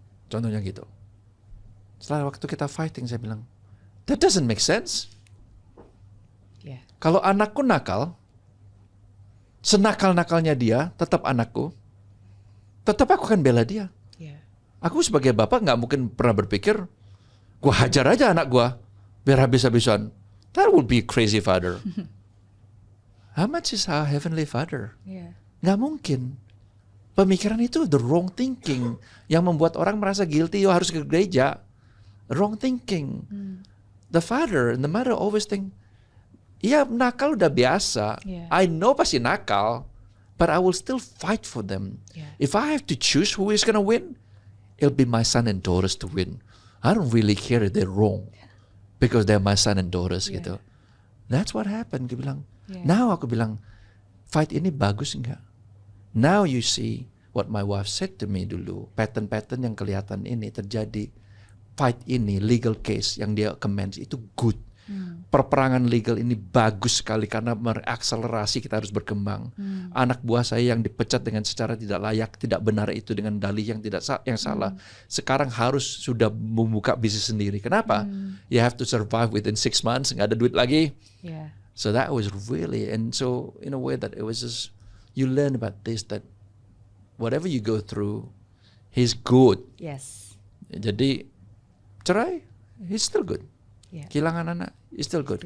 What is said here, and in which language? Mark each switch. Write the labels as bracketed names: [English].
[Indonesian] Contohnya gitu. Setelah waktu kita fighting, saya bilang, [English] that doesn't make sense. [Indonesian] Kalau anakku nakal, senakal-nakalnya dia, tetap anakku, tetap aku akan bela dia. Aku sebagai bapak nggak mungkin pernah berpikir, gua hajar aja anak gua biar habis-habisan. [English] That would be a crazy father. How much is our heavenly father? [Indonesian] Nggak mungkin. Pemikiran itu [English] the wrong thinking [Indonesian] yang membuat orang merasa guilty, harus ke gereja. [English] Wrong thinking. The father and the mother always think, [Indonesian] iya nakal udah biasa. [English] I know [Indonesian] pasti nakal, [English] but I will still fight for them. If I have to choose who is gonna win, it'll be my son and daughters to win. I don't really care if they're wrong, because they're my son and daughters gitu. That's what happened. [Indonesian] Dia bilang, [English] now [Indonesian] aku bilang, fight ini bagus enggak? [English] Now you see what my wife said to me [Indonesian] dulu. Pattern-pattern yang kelihatan ini terjadi. Fight ini, [English] legal case [Indonesian] yang dia [English] commence [Indonesian] itu good. Perperangan legal ini bagus sekali karena merakselerasi kita harus berkembang. Anak buah saya yang dipecat dengan secara tidak layak, tidak benar itu dengan dalih yang salah. Sekarang harus sudah membuka bisnis sendiri. Kenapa? [English] You have to survive within 6 months, [Indonesian] nggak ada duit lagi. [English] So that was really, and so in a way that it was just, you learn about this, that whatever you go through, He's good. [Indonesian] Jadi cerai, [English] He's still good. [Indonesian] Kehilangan anak, [English] He's still good.